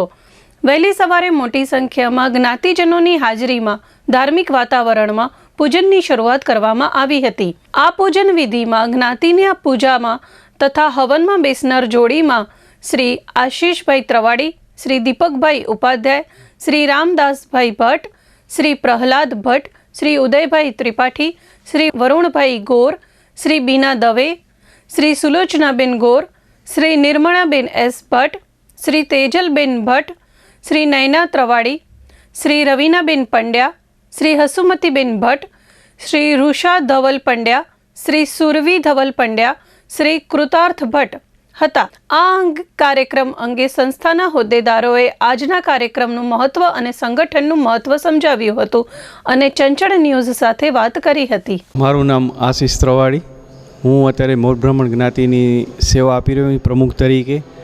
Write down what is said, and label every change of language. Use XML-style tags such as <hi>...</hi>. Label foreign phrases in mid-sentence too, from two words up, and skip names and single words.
<gu>વહેલી સવારે મોટી સંખ્યામાં જ્ઞાતિજનોની હાજરીમાં ધાર્મિક વાતાવરણમાં પૂજનની શરૂઆત કરવામાં આવી હતી। આ પૂજન વિધિમાં જ્ઞાતિની પૂજામાં તથા હવનમાં બેસનાર જોડીમાં શ્રી આશીષભાઈ ત્રવાડી, શ્રી દીપકભાઈ ઉપાધ્યાય, શ્રી રામદાસભાઈ ભટ્ટ, શ્રી પ્રહલાદ ભટ્ટ, श्री उदयभाई त्रिपाठी, श्री वरुणभाई गोर, श्री बीना दवे, श्री सुलोचनाबेन गोर, श्री निर्मलाबेन एस भट्ट, श्री तेजलबेन भट्ट, श्री नयना त्रिवाड़ी, श्री रवीनाबेन पंड्या, श्री हसुमतीबेन भट्ट, श्री रुषा धवल पंड्या, श्री सुरवी धवल पंड्या, श्री कृतार्थ भट्ट હતા। આ કાર્યક્રમ અંગે સંસ્થાના હોદ્દેદારોએ આજના કાર્યક્રમનું મહત્વ અને સંગઠનનું મહત્વ સમજાવ્યું હતું અને ચંચળ ન્યૂઝ સાથે વાત કરી હતી। મારું નામ આશીષ ત્રવાડી, હું અત્યારે મોઢ બ્રાહ્મણ જ્ઞાતિની સેવા આપી રહ્યો છું પ્રમુખ તરીકે।</gu>